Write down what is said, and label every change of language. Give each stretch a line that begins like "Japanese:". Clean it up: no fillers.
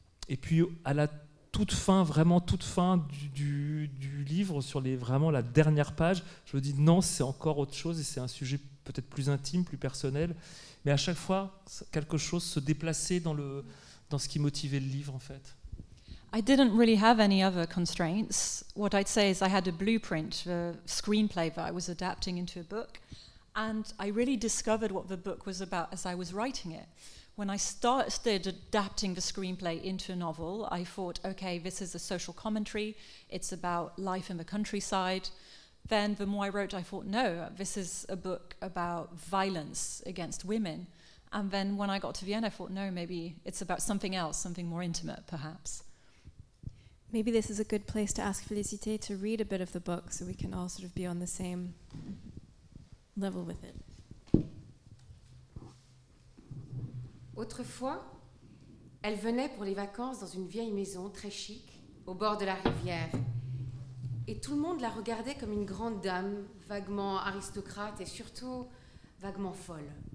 French: Et puis à la vraiment toute fin du livre, sur vraiment la dernière page, je me dis non, c'est encore autre chose et c'est un sujet peut-être plus intime, plus personnel. Mais à chaque fois, quelque chose se déplaçait dans ce qui motivait le livre en fait.
English: I didn't really have any other constraints. What I'd say is I had a blueprint, a screenplay that I was adapting into a book, and I really discovered what the book was about as I was writing it. When I started adapting the screenplay into a novel, I thought, okay, this is a social commentary, it's about life in the countryside. Then the more I wrote, I thought, no, this is a book about violence against women. And then when I got to the end, I thought, no, maybe it's about something else, something more intimate, perhaps. Maybe this is a good place to ask Félicité to read a bit of the book so we can all sort of be on the same level with it.
French: Autrefois, elle venait pour les vacances dans une vieille maison très chic, au bord de la rivière. Et tout le monde la regardait comme une grande dame, vaguement aristocrate et surtout vaguement folle.